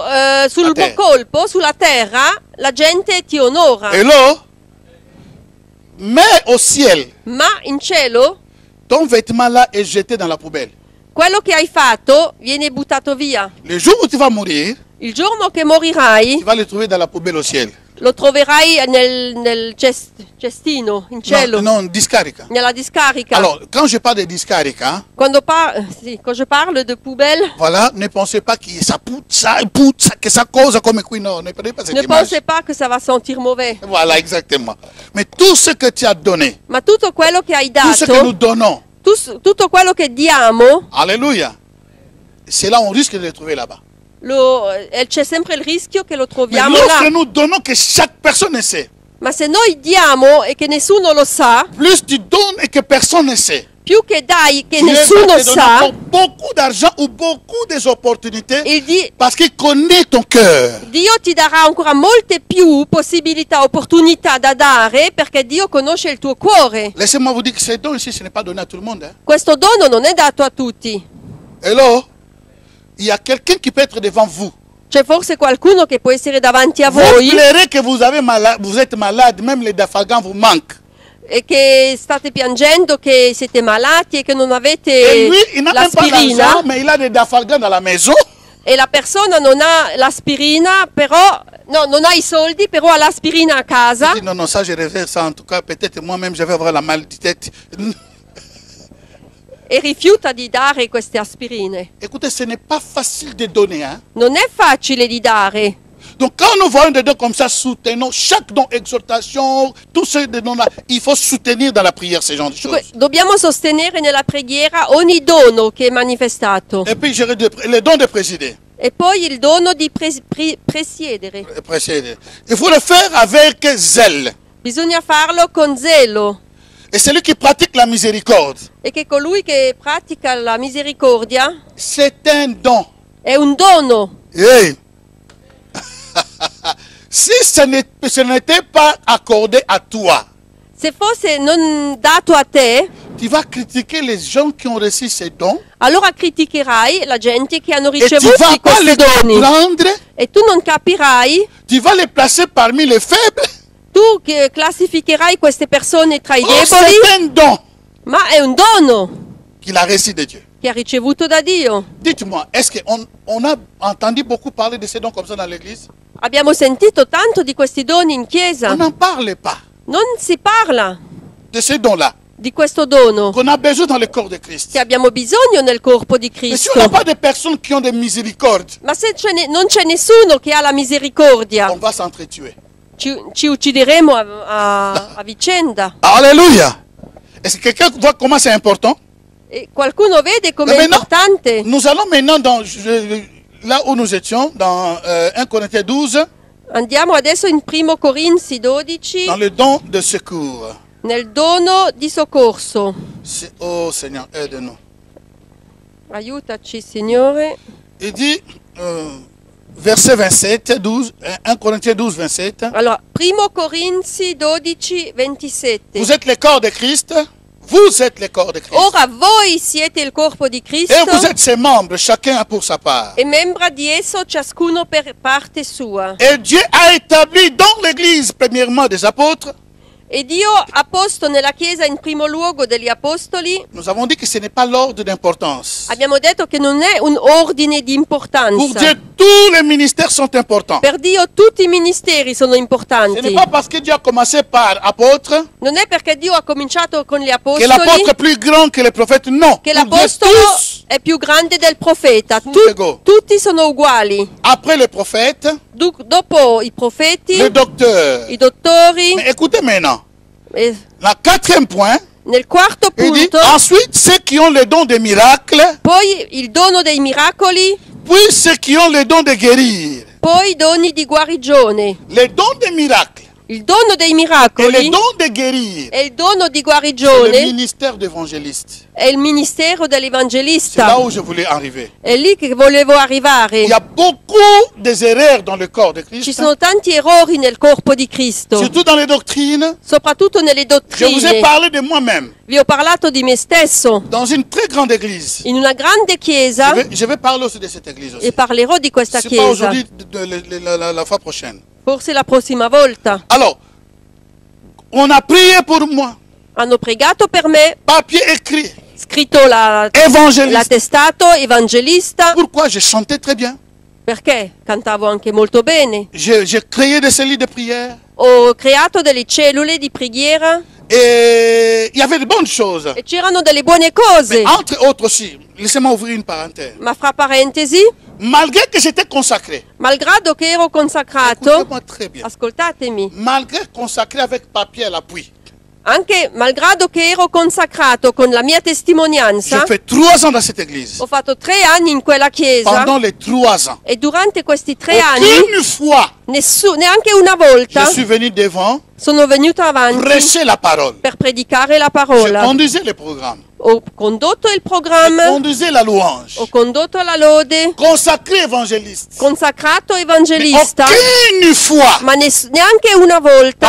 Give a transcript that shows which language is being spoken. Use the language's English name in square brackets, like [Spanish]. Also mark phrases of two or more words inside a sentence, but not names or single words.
[Italian] A te. colpo, sulla terra, la gente ti onora. [French] Et là, mais au ciel, [Italian] Ma in cielo, [French] ton vêtement là est jeté dans la poubelle. [Italian] quello che hai fatto viene buttato via. [French] Le jour où tu vas mourir, [Italian] Il giorno che morirai, [French] tu vas le trouver dans la poubelle au ciel. [Italian] lo troverai nel cestino, in cielo, Non, non, discarica. nella discarica. [French] Alors, quand je parle de discarica, Quand je parle de poubelle, voilà, ne pensez pas que ça puzza, que ça cause comme qui. Non, ne prenez pas cette ne image. pensez pas que ça va sentir mauvais. Voilà, exactement. Mais tout ce que tu as donné, [Italian] Ma tutto quello che hai [French] tout ce que nous [Italian] dato, [French] donnons, [Italian] tutto quello che diamo, [French] alléluia, c'est là on risque de le trouver là-bas. [Italian] c'è sempre il rischio che lo [French] Mais [Italian] troviamo [French] lorsque [Italian] là. [French] nous donnons que chaque personne ne sait, [Italian] Ma se noi diamo e che nessuno lo sa, [French] plus tu donnes et que personne ne sait, [Italian] più che dai che [French] Dieu [Italian] nessuno [French] va te donner [Italian] sa, [French] encore beaucoup d'argent ou beaucoup d'opportunités [Italian] il [French] parce qu'il connaît ton cœur. [Italian] Dio ti darà ancora molte più possibilità, opportunità da dare perché Dio conosce il tuo cuore. [French] Laissez-moi vous dire que ces dons ici, ce n'est pas donné à tout le monde. Hein. [Italian] Questo dono non è dato a tutti. [French] Et là, il y a quelqu'un qui peut être devant vous. [Italian] C'è forse qualcuno che può essere davanti a [French] Vous [Italian] voi [French] pleurez que vous êtes malade, même les dafagans vous manquent. [Italian] e che state piangendo che siete malati e che non [French] Et [Italian] avete [French] lui, il n'a même pas [Italian] l'aspirina [French] l'argent, mais il a des dafagans dans la maison. [Italian] e la persona non ha l'aspirina, però no, non ha i soldi, però ha l'aspirina a casa. [French] Il dit, non, non, ça je réserve ça. En tout cas, peut-être moi-même je vais avoir la mal de tête. [Italian] E rifiuta di dare queste aspirine. [French] Écoutez, ce n'est pas facile de donner. Hein? [Italian] Non è facile di dare. [French] Donc quand nous voyons des dons comme ça, soutenons chaque don, exhortation, tous ces dons-là, il faut soutenir dans la prière ces genres de choses. [Italian] Dobbiamo sostenere nella preghiera ogni dono che è manifestato. [French] Et puis, les dons de présider. [Italian] E poi il dono di presiedere. [French] Il faut le faire avec zèle. [Italian] Bisogna farlo con zelo. [French] Et celui qui pratique la miséricorde, [Italian] E che colui che pratica la misericordia [French] c'est un don. [Italian] è un dono. [French] Hey. Si ce n'était pas accordé à toi, [Italian] Se fosse non dato a te, [French] tu vas critiquer les gens qui ont reçu ces dons [Italian] allora criticherai la gente che hanno [French] et tu [Italian] ricevuto [French] vas pas [Italian] questi [French] les [Italian] doni. [French] prendre, [Italian] E tu non capirai, [French] tu vas les placer parmi les faibles. [Italian] tu che classificherai queste persone tra i [French] Oh, [Italian] deboli, [French] c'est un don [Italian] ma è un dono [French] qu'il a reçu de Dieu. [Italian] che ha ricevuto da Dio. [French] Dites-moi, est-ce qu'on a entendu beaucoup parler de ces dons comme ça dans l'église? [Italian] Abbiamo sentito tanto di questi doni in chiesa. [French] On n'en parle pas [Italian] Non si parla [French] de ces dons-là [Italian] di questo dono [French] qu'on a besoin dans le corps de Christ. [Italian] che abbiamo bisogno nel corpo di [French] Mais si on n'a [Italian] Cristo. [French] pas de personnes qui ont de miséricorde, [Italian] Ma se non c'è nessuno che ha la misericordia, [French] on va s'entretuer. [Italian] ci uccideremo a vicenda. [French] Alléluia. Est-ce que quelqu'un voit comment c'est important? [Italian] E qualcuno vede [French] Mais [Italian] com'è [French] maintenant, [Italian] importante? [French] nous allons maintenant là où nous étions, dans 1 Corinthiens 12, [Italian] Andiamo adesso in 1 Corinzi 12, [French] dans le don de secours. [Italian] nel dono di soccorso. [French] Oh Seigneur, aide-nous. [Italian] Aiutaci, Signore. [French] Il dit, verset 27, 12, 1 Corinthiens 12, 27. [Italian] Allora, 1 Corinzi 12, 27. [French] Vous êtes le corps de Christ. Vous êtes le corps de Christ. [Italian] Ora voi siete il corpo di Cristo [French] Et vous êtes ses membres, chacun a pour sa part. [Italian] e membra di esso, ciascuno per parte sua. [French] Et Dieu a établi dans l'Église, premièrement, des apôtres. [Italian] E Dio ha posto nella Chiesa in primo luogo degli apostoli. [French] Nous avons dit que ce n'est pas l'ordre d'importance. [Italian] Abbiamo detto che non è un ordine di [French] Pour [Italian] importanza. [French] Dieu, tous les ministères sont importants. [Italian] Per Dio tutti i ministeri sono [French] Ce n'est [Italian] importanti. [French] pas parce que Dieu a commencé par apôtre [Italian] Non è perché Dio ha cominciato con gli [French] que [Italian] apostoli [French] l'apôtre est plus grand que le prophète. Non. [Italian] che [French] Pour Dieu, [Italian] l'apostolo [French] tous, [Italian] è più grande del profeta. Tutti uguali. Tutti sono uguali. [French] après le prophète, [Italian] Dopo i profeti, [French] le docteur. [Italian] i dottori, [French] Mais écoutez maintenant, [Italian] e [French] le quatrième point, [Italian] nel quarto [French] il dit [Italian] punto, [French] ensuite ceux qui ont le don des miracles, [Italian] poi il dono dei miracoli, [French] puis ceux qui ont le don de guérir. [Italian] poi i doni di guarigione. [French] Le don des miracles [Italian] Il dono dei [French] et le [Italian] miracoli [French] don de guérir, [Italian] e il dono di [French] c'est le [Italian] guarigione [French] ministère d'évangéliste. [Italian] è il ministero [French] C'est là [Italian] dell'evangelista. [French] où je voulais arriver. [Italian] È lì che volevo arrivare. [French] Il y a beaucoup d'erreurs dans le corps de [Italian] Ci [French] Christ, [Italian] sono tanti errori nel corpo di Cristo, [French] surtout dans les doctrines. [Italian] soprattutto nelle [French] Je vous ai [Italian] dottrine. [French] parlé de moi-même [Italian] Vi ho parlato di me stesso. [French] dans une très grande église. [Italian] In una grande chiesa, [French] Je vais parler aussi de cette église aussi. [Italian] e parlerò di questa [French] C'est pas [Italian] chiesa, [French] aujourd'hui, la fois prochaine. [Italian] forse la prossima volta. [French] Alors, on a prié pour moi. [Italian] Hanno pregato per me, [French] Papier écrit. [Italian] scritto [French] Évangéliste. [Italian] l'attestato, evangelista, [French] Pourquoi? Je chantais très bien. [Italian] perché cantavo anche molto bene. [French] J'ai créé des cellules de prière. [Italian] Ho creato delle cellule di preghiera [French] Et il y avait de bonnes choses. [Italian] e c'erano delle buone cose. [French] Mais entre autres aussi, laissez-moi ouvrir une parenthèse. [Italian] Ma fra parentesi, [French] Malgré que j'étais consacré, [Italian] malgrado che ero consacrato, [French] écoutez-moi très bien, [Italian] ascoltatemi, [French] malgré consacré avec papier à l'appui, [Italian] anche malgrado che ero consacrato con la mia [French] j'ai [Italian] testimonianza, [French] fait 3 ans dans cette église. [Italian] ho fatto 3 anni in quella chiesa [French] Pendant les 3 ans, [Italian] e durante questi 3 anni, [French] aucune fois, [Italian] neanche una volta, [French] je suis venu devant [Italian] sono venuta avanti [French] prêcher la parole. [Italian] per predicare la [French] Je [Italian] parola. [French] conduisais le programme, [Italian] Ho condotto il [French] je [Italian] programma, [French] conduisais la louange, [Italian] ho condotto la lode, [French] consacré évangéliste. [Italian] consacrato [French] Mais [Italian] evangelista, [French] aucune fois, [Italian] ma neanche una volta,